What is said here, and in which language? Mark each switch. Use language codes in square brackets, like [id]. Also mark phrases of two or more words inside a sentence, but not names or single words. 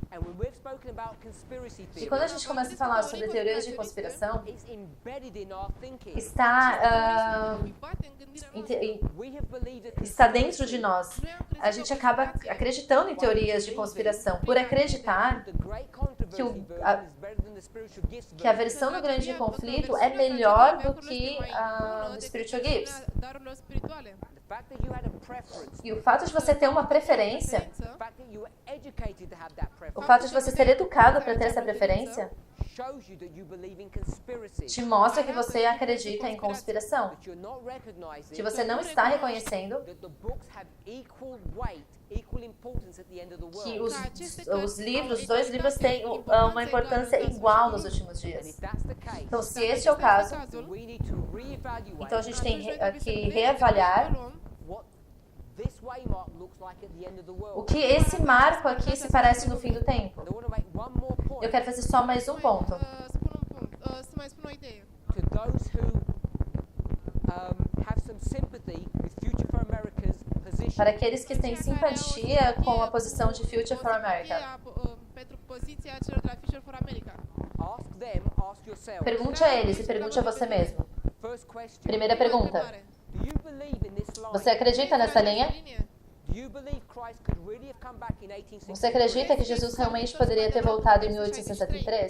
[pt] E quando a gente começa a falar sobre teorias de conspiração, está dentro de nós. A gente acaba acreditando em teorias de conspiração. Por acreditar que a versão do grande conflito é melhor do que o Spiritual Gifts. [ro] darurilor spirituale. [pt] E o fato de você ter uma preferência, o fato de você ser educado para ter essa preferência, te mostra que você acredita em conspiração, que você não está reconhecendo que os livros, os dois livros têm uma importância igual nos últimos dias. Então, se este é o caso, então a gente tem que reavaliar o que esse marco aqui se parece no fim do tempo. Eu quero fazer só mais um ponto. [ro] Să mai spun o idee. [pt] Para aqueles que têm simpatia com a posição de Future for America. [ro] Pentru poziția celor de la Future for America. [pt] Pergunte a eles e pergunte a você mesmo. Primeira pergunta. Você acredita nessa linha? Você acredita que Jesus realmente poderia ter voltado em 1863?